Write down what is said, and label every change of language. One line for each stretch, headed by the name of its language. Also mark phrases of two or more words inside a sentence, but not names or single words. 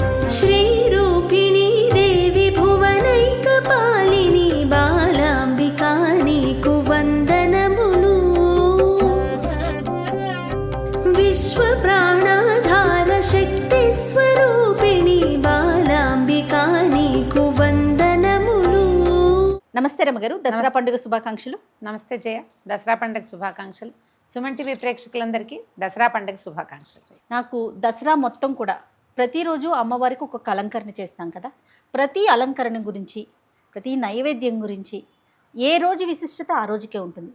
Sanskrit: श्रीरूपिणी देवी भुवनैकपालिनी बालाम्बिका
Telugu: నీకు వందనములు
Sanskrit: विश्वप्राणाधार शक्ति स्वरूपिणी बालाम्बिका
Telugu: నీకు వందనములు। నమస్తే రమగారు, దసరా పండుగ శుభాకాంక్షలు. నమస్తే జయ, దసరా పండుగ శుభాకాంక్షలు. సుమన్ టీవీ ప్రేక్షకులందరికీ దసరా పండుగ శుభాకాంక్షలు. నాకు దసరా మొత్తం కూడా ప్రతిరోజు అమ్మవారికి ఒక అలంకరణ చేస్తాం కదా, ప్రతి అలంకరణ గురించి, ప్రతి నైవేద్యం గురించి ఏ రోజు విశిష్టత ఆ రోజుకే ఉంటుంది.